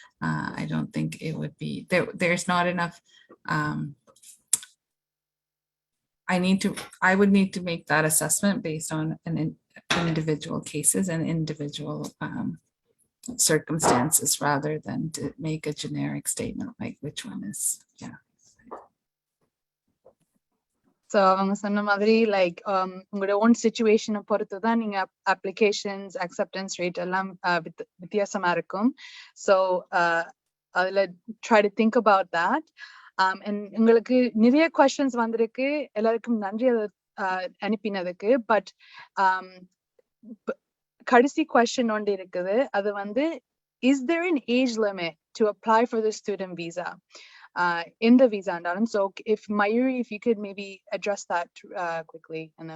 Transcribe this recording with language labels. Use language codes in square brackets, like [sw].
[en] I don't think it would be, there's not enough. I would need to make that assessment based on individual cases and individual circumstances rather than to make a generic statement like which one is, yeah. [ta] So அவங்க சொன்ன மாதிரி like உங்களோட own situation பொறுத்து தான் நீங்க applications acceptance rate எல்லாம் வித்தியாசமா இருக்கும். [en] So அதுல try to think about that. [ta] And உங்களுக்கு நிறைய questions வந்திருக்கு, எல்லாருக்கும் நன்றி அனுப்பினதுக்கு. [en] But [ta] கடைசி question ஒன்று இருக்குது, அது வந்து [en] is there an age limit to apply for the student visa? In the visa and so if Mayoori, if you could maybe address that quickly.